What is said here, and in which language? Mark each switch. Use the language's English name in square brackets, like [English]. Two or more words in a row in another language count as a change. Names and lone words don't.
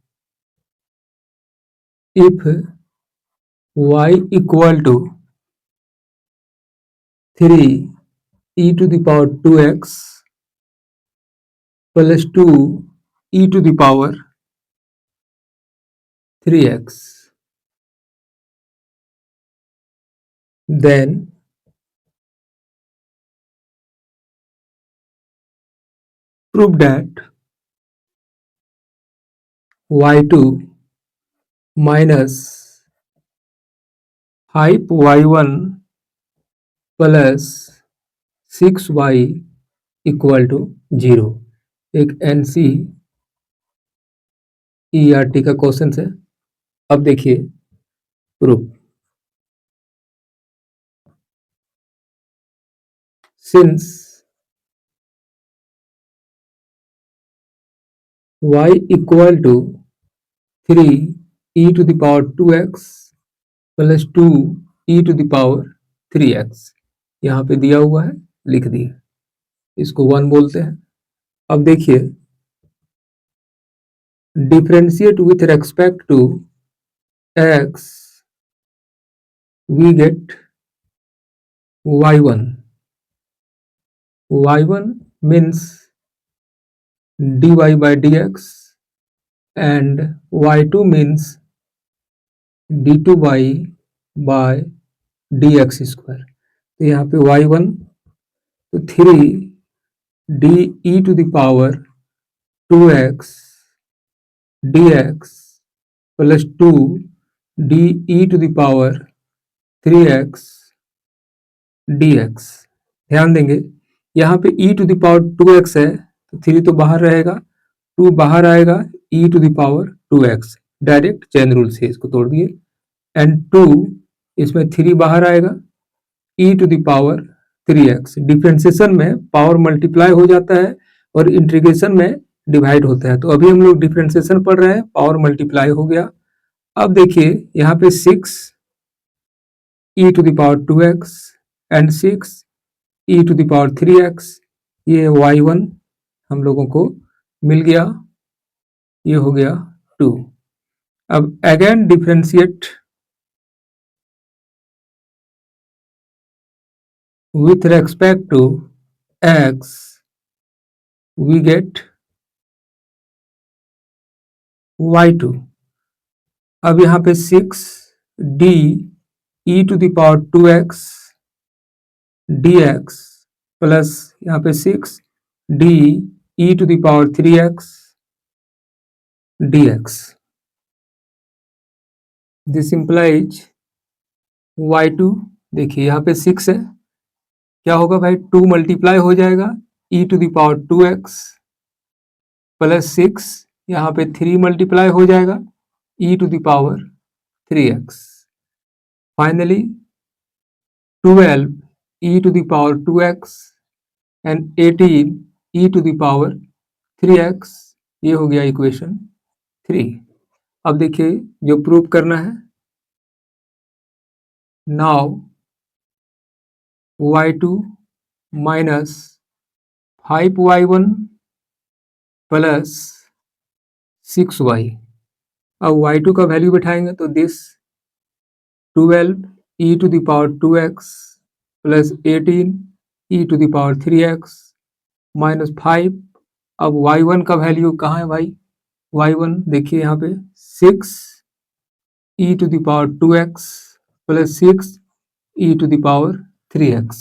[English] If y equal to 3 e to the power 2x plus 2 e to the power 3x, then prove that y2 minus 5y1 plus 6y equal to 0. [Hindi] एक NCERT का क्वेश्चन है। अब देखिए प्रूफ। [English] since y equal to 3 e to the power 2x plus 2 e to the power 3x [Hindi] यहाँ पे दिया हुआ है, लिख दिए। इसको 1 बोलते हैं। अब देखिए [English] differentiate with respect to x we get y1 means dy by dx and y2 means d2 by dx square. [Hindi] तो यहाँ पे [English] y1 तो 3 d e to the power 2x dx प्लस 2 d e to the power 3x dx। [Hindi] ध्यान देंगे यहाँ पे [English] e to the power 2x [Hindi] है तो 3 तो बाहर रहेगा, 2 बाहर आएगा, [English] e to the power 2x direct chain rule [Hindi] से इसको तोड़ दिए एंड 2 इसमें 3 बाहर आएगा, [English] e to the power 3x। [Hindi] डिफरेंशिएशन में [English] power multiply [Hindi] हो जाता है और इंटीग्रेशन में डिवाइड होता है। तो अभी हम लोग डिफरेंशिएशन पढ़ रहे हैं, [English] power multiply [Hindi] हो गया। अब देखिए यहाँ पे [English] 6 e to the power 2x and 6 e to the power 3x, [Hindi] ये y1 हम लोगों को मिल गया, ये हो गया 2। [English] अब again differentiate with respect to x we get y2। [Hindi] अब यहाँ पे [English] 6 d e to the power 2x dx प्लस [Hindi] यहाँ पे [English] 6 d e to the power 3x dx। this implies y2, [Hindi] देखिए यहाँ पे 6 है, क्या होगा भाई 2 मल्टीप्लाई हो जाएगा [English] e to the power 2x plus 6 [Hindi] यहाँ पे 3 मल्टीप्लाई हो जाएगा [English] e to the power 3x। finally 12 e to the power 2x and 18 e to the power 3x, [Hindi] ये हो गया इक्वेशन 3। अब देखिए जो प्रूव करना है, [English] now y2 minus 5y1 plus 6y. [Hindi] अब y2 का वैल्यू बैठाएंगे तो [English] this 12 e to the power 2x plus 18 e to the power 3x minus 5. [Hindi] अब y1 का वैल्यू कहाँ है भाई, y1 देखिए यहाँ पे [English] 6 e to the power 2x plus 6 e to the power 3x.